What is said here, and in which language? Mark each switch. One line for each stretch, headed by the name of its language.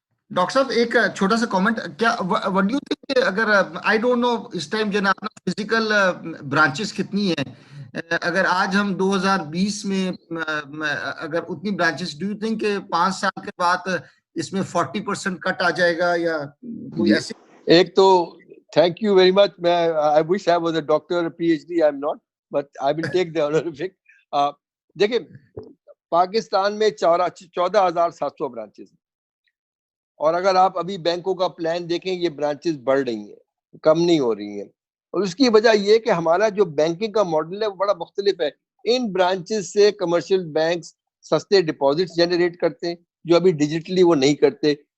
Urdu: Doctor صاحب ایک چھوٹا سا کامنٹ, کیا
English: what do you think,
Urdu: اگر
English: I don't know اس time
Urdu: جناب فزیکل برانچز کتنی ہیں, اگر آج ہم 2020 میں اگر اتنی برانچز,
English: do you think
Urdu: کہ 5 سال کے بعد اس میں 40% کٹ آ جائے گا, یا کوئی ایسی؟ ایک تو
English: Thank you very much.
Urdu: میں
English: I wish I was a doctor or PhD. I'm not, but I will take the honor of it.
Urdu: دیکھیں پاکستان میں 14,700 برانچز ہیں, اور اگر آپ ابھی بینکوں کا پلان دیکھیں, یہ برانچز بڑھ رہی ہیں, کم نہیں ہو رہی ہیں. اور اس کی وجہ یہ کہ ہمارا جو بینکنگ کا ماڈل ہے وہ بڑا مختلف ہے. ان برانچز سے کمرشل بینکس سستے ڈپازٹس جنریٹ کرتے ہیں, جو ابھی ڈیجیٹلی وہ نہیں کرتے.